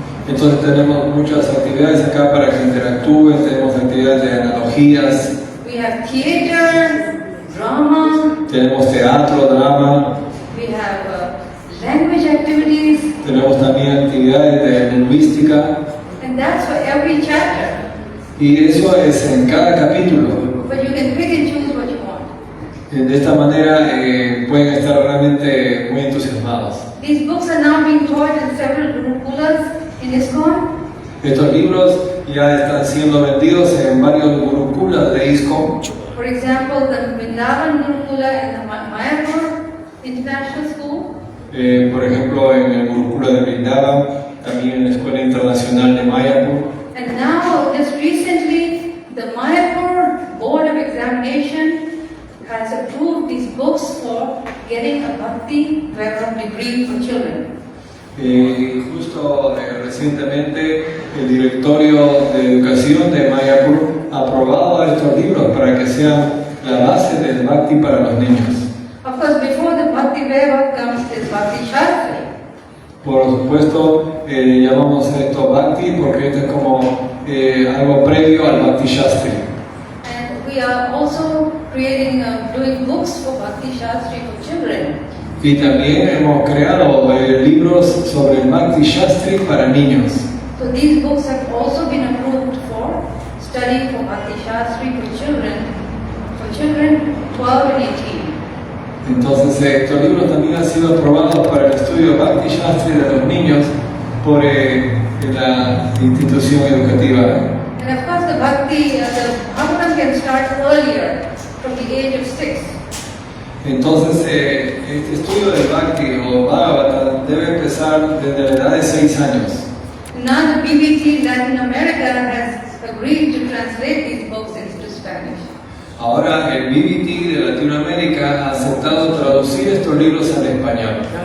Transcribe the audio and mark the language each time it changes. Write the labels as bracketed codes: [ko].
[es] Entonces tenemos muchas actividades acá para que interactúen, tenemos actividades de analogías. [en] We have theater, drama. [es] Tenemos teatro, drama. [en] We have language activities. [es] Tenemos también actividades de lingüística. [en] And that's for every chapter. [es] Y eso es en cada capítulo. [en] But you can pick and choose what you want. [es] De esta manera pueden estar realmente muy entusiasmados. [en] These books are now being taught in several gurukulas in ISKCON. [es] Estos libros ya están siendo vendidos en varios gurukulas de ISKCON. [en] For example, the Vrindavan Gurukula and the Mayapur International School. [es] Por ejemplo, en el Gurukula de Vrindavan, también en la Escuela Internacional de Mayapur. [en] And now, just recently, the Mayapur Board of Examination has approved these books for getting a Bhakti Vaibhav degree for children. [es] Justo recientemente el directorio de educación de Mayapur ha aprobado estos libros para que sean la base del Bhakti para los niños. [en] Of course, before the Bhakti Vaibhav comes is Bhakti Shastri. [es] Por supuesto, llamamos esto Bhakti porque esto es como algo previo al Bhakti Shastri. [en] And we are also doing books for Bhakti Shastri for children. [es] Y también hemos creado libros sobre el Bhakti Shastri para niños. [en] So these books have also been approved for study for Bhakti Shastri for children 12 and 18. [es] Entonces estos libros también han sido aprobados para el estudio Bhakti Shastri de los niños por la institución educativa. [en] And of course the Bhagavatam can start earlier, from the age of 6. [es] Entonces este estudio del Bhakti o Bhagavata debe empezar desde la edad de 6 años. [en] Now the BBT Latin America has agreed to translate these books into Spanish. [es] Ahora el BBT de Latinoamérica ha aceptado traducir estos libros al español.